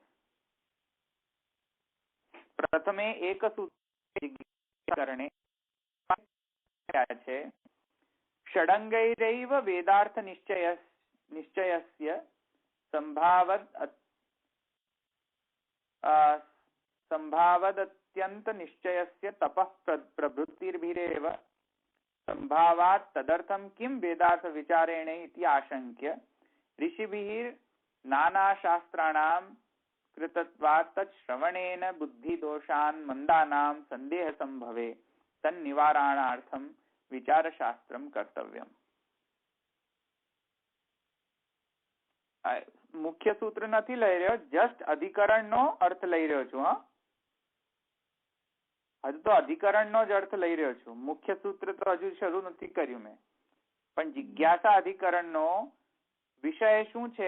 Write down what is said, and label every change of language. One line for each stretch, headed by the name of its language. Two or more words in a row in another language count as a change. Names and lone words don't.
Gujarati: પ્રથમે એક સૂત્ર છે
Sanskrit: ષડંગૈરૈવ વેદાર્થ નિશ્ચયસ્ય સંભાવદત્યંત નિશ્ચયસ્ય તપઃ પ્રભૃતિર્ભિરેવ સંભાવાત તદર્થમ કિમ વેદાર્થ વિચારેણ ઇતિ આશંક્ય ऋषिभिः नानाशास्त्राणां कृतत्वात् तत् श्रवणेन बुद्धिदोषान् मंदानां संदेह संभवे तन्निवारणार्थं विचारशास्त्रं कर्तव्यम्.
Gujarati: મુખ્ય સૂત્ર નથી લઈ રહ્યો, જસ્ટ અધિકરણનો અર્થ લઈ રહ્યો છું. હજુ તો અધિકરણનો જ અર્થ લઈ રહ્યો છું. મુખ્ય સૂત્ર તો હજુ શરૂ નથી કર્યું મેં. પણ જિજ્ઞાસા અધિકરણનો વિષય શું છે?